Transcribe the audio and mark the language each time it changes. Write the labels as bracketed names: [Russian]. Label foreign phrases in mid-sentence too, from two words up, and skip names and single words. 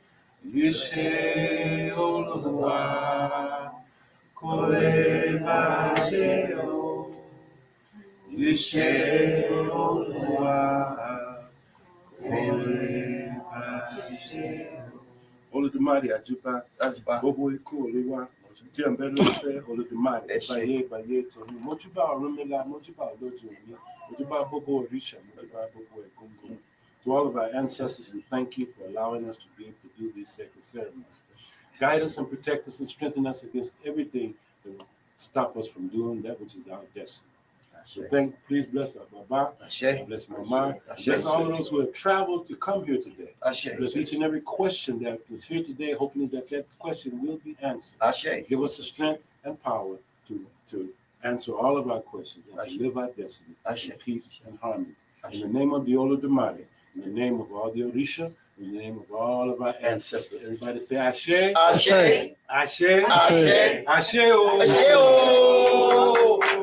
[Yoruba] Yishe Oluwa, Kole Bajeyo. Yishe Oluwa, Kole Bajeyo. Olodumare Ajuba, Bobo Eko Olewa, Tiambelo se Olodumare, Baye Tony, Mojuba Orumila, Mojuba Oloju Omi, Mojuba Bobo Orisha, Mojuba Bobo Egungun. [English] To all of our ancestors, we thank you for allowing us to be able to do these sacred ceremonies. Guide us and protect us and strengthen us against everything that will stop us from doing that which is our destiny. So please bless our Baba, bless Mama, bless all of those who have traveled to come here today. Bless each and every question that is here today, hoping that question will be answered. Give us the strength and power to answer all of our questions and to live our destiny in peace and harmony. In the name of the Olodumare, in the name of all the Orisha, in the name of all of our ancestors. Everybody say Ashe. Ashe. Ashe. Ashe. Ashe. Ashe. Ashe.